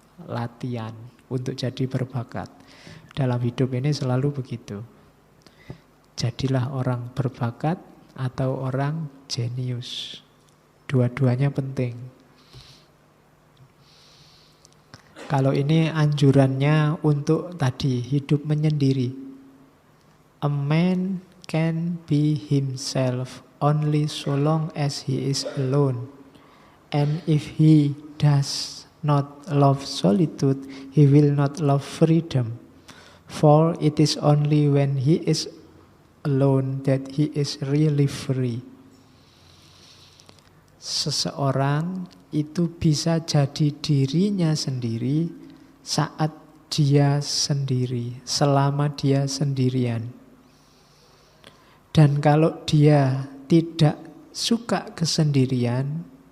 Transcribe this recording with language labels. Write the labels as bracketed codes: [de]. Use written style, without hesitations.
[id] Latihan untuk jadi berbakat. Dalam hidup ini selalu begitu. Jadilah orang berbakat atau orang jenius. Dua-duanya penting. Kalau ini anjurannya untuk tadi hidup menyendiri. [en] A man can be himself only so long as he is alone. And if he does not love solitude, he will not love freedom. For it is only when he is alone that he is really free. [id] Seseorang itu bisa jadi dirinya sendiri saat dia sendiri, selama dia sendirian. Dan kalau dia tidak suka kesendirian,